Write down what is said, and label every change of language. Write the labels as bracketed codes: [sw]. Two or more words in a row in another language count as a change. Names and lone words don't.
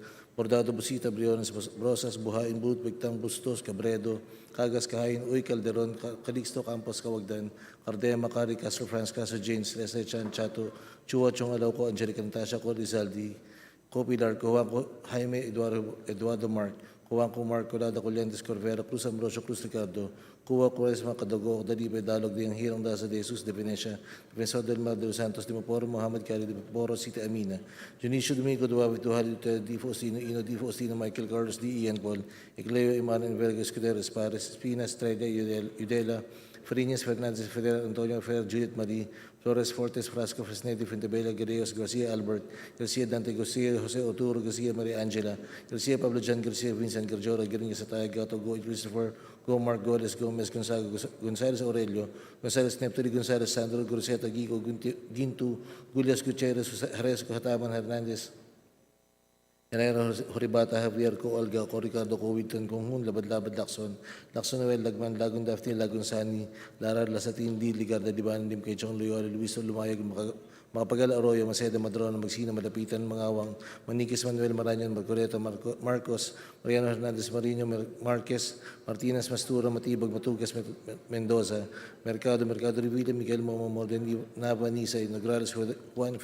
[tl] Bordado, Busita, Briones, Brosas, Buhain, But, Bigtang, Bustos, Cabredo, Cagas, Kahain, Uy, Calderon, Calixto, Campos, Kawagdan, Cardema, Cari, Castro, France, Caso, James, Leslie, Chan, Chato, Chua, Chong, Alauco, Angelica, Natasha, Co, Rizaldi, Co, Pilar, Cojuanco, Jaime, Eduardo Mark, Cojuanco, Mark, Colada, Colentes, Corvera, Cruz, Ambrosio, Cruz, Ricardo, Cuba, Cuaresma, Cadago, Dalibe, Dalog, Diang Hirang, Daza, De Jesus, De Venecia, Defensor del Mar, De los Santos, De Maporo, Mohamed Kari, De Maporo, Sita Amina, Junicio Domingo, Duavi, Tuhali, Di Faustino, Ino, Di Faustino, Michael Carlos, Di Ian Paul, Ecleo, Emmanuel, Verga, Escudero, Espares, Espina, Estrella, Udela, Farinas, Fernandez, Federer, Antonio, Fer, Judith Marie, Flores, Fortes, Frasco, Fresnedi, Fuentebella, Guerreros, Garcia, Albert, Garcia, Dante, Garcia, Jose Oturo, Garcia, Maria Angela, Garcia, Pablo Jan, Garcia, Vincent, Garjora, Guerrilla, Sataya, Gato, Go, Christopher, Go, Mark, Goles, Gomez, Gonzales, Aurelio, Gonzales, Neptali, Gonzales, Sandro, Groseta, Gico, Gintu, Gulias, Gutierrez, Jerez, Hataman, Hernandez, Herrera, Horibata, Javier, Co, Olga, Co, Ricardo, Co, Wilton, Conghun, Labad-Labad, Lacson, Noel, Lagman, Lagun, Daphne, Lagun, Sani, Lara, Lasatin, Di, Ligarda, Diban, Lim, Kay Chong, Loyola, Luiso, Lumayag, Makapagala, Arroyo, Maceda, Madrona, Magsina, Malapitan, Mangawang, Maniquis, Manuel, Maranyon, Marcoleta, Marcos, Mariano Hernandez, Marino, Marquez, Martinez, Mastura, Matibag, Matugas, Mendoza, Mercado, Revilla, Miguel Momo, Nava, Nisay, Nograles, Juan